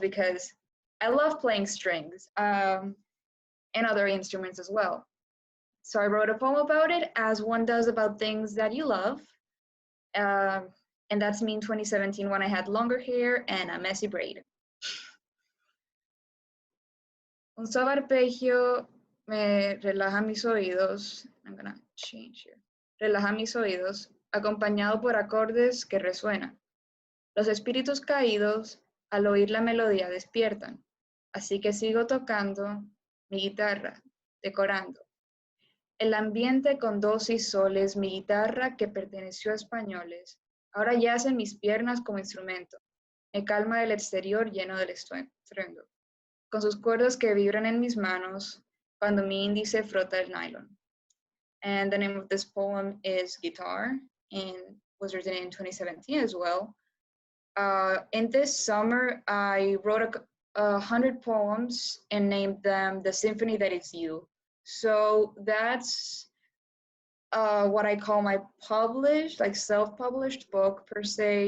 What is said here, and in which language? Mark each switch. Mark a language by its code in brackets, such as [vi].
[en] Because I love playing strings and other instruments as well. So I wrote a poem about it, as one does about things that you love. Um, and that's me in 2017 when I had longer hair and a messy braid. [es] Un suave arpegio me relaja mis oídos. [en] I'm gonna change here. [es] Relaja mis oídos, acompañado por acordes que resuenan. Los espíritus caídos, al oír la melodía, despiertan. Así que sigo tocando mi guitarra, decorando. El ambiente con dos y soles, mi guitarra que perteneció a españoles, ahora yace en mis piernas como instrumento. Me calma del exterior lleno del estruendo. Con sus cuerdas que vibran en mis manos cuando mi índice frota el nylon. [en] And the name of this poem is Guitar and was written in 2017 as well. In this summer, I wrote 100 poems and named them The Symphony That Is You. So that's what I call my published, like self-published book per se.